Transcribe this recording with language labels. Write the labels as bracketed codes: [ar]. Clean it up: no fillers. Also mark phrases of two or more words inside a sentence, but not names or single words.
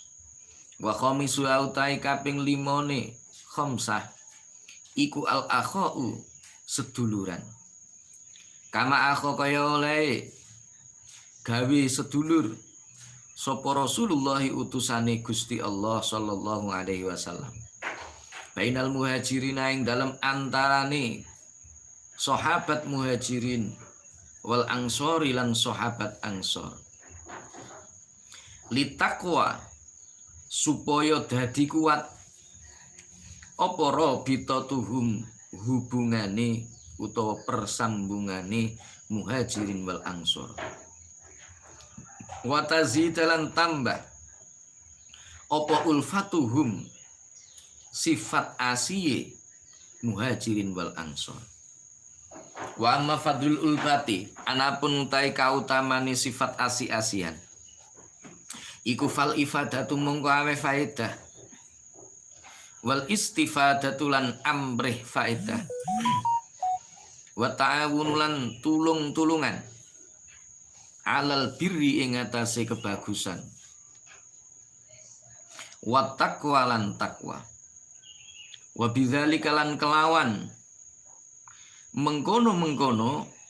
[ar] والخامس [jv] autai kaping 5 khamsah iku [ar] الإخاء [jv] seduluran. [ar] كما آخى [jv] kaya oleh gawe sedulur sapa Rasulullah utusane Gusti Allah [ar] صلى الله عليه وسلم. بين المهاجرين [jv] ing dalam antarane sahabat muhajirin [ar] والأنصار [jv] lan sahabat ansor. Litakwa supaya dadi kuat apa rabitatuhum hubungane utawa persambungane [ar] المهاجرين والأنصار. [jv] Wa tazidalan tambah apa ulfatuhum sifat asiye [ar] المهاجرين والأنصار. وأما فضل الألفة [jv] anapun utai kautamane sifat asi-asian iku [ar] فالإفادة [jv] mongko awe faedah [ar] والاستفادة [jv] lan amrih faedah [ar] والتعاون [jv] lan tulung-tulungan [ar] على البر [jv] ing atase kebagusan [ar] والتقوى [jv] lan takwa [ar] وبذلك [jv] lan kelawan mengkono-mengkono